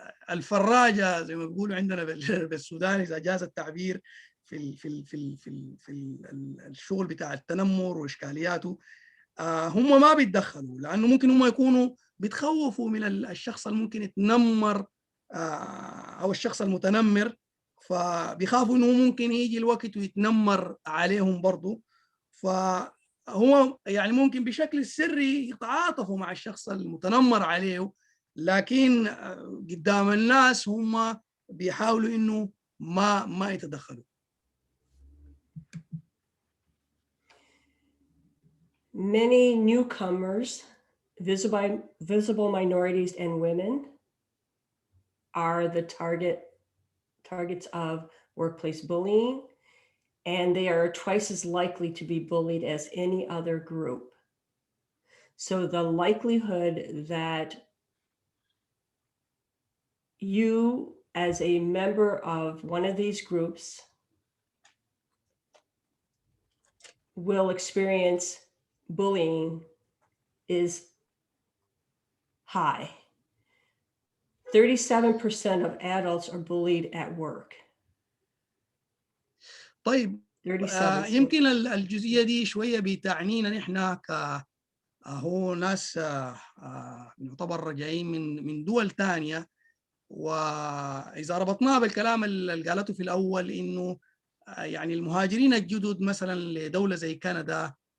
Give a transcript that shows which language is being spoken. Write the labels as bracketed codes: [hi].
[ar] الفراجة زي ما بيقولوا عندنا بالسودان إذا جاز التعبير في الشغل بتاع التنمر وإشكالياته، هم ما بيتدخلوا، لأنه ممكن هم يكونوا بيتخوفوا من الشخص اللي ممكن يتنمر أو الشخص المتنمر، فبيخافوا إنه ممكن يجي الوقت ويتنمر عليهم برضو. فهو يعني ممكن بشكل سري يتعاطفوا مع الشخص المتنمر عليه، لكن قدام الناس هم بيحاولوا إنه ما يتدخلوا. [en] Many newcomers, visible minorities and women are the targets of workplace bullying, and they are twice as likely to be bullied as any other group. So the likelihood that you as a member of one of these groups will experience bullying is high. 37% of adults are bullied at work. [ar] طيب 37. يمكن الجزئية دي شوية بتعنينا نحن هو ناس يعتبر جايين من دول تانية، وإذا ربطناها بالكلام اللي قالته في الأول إنه يعني المهاجرين الجدد مثلا لدولة زي كندا،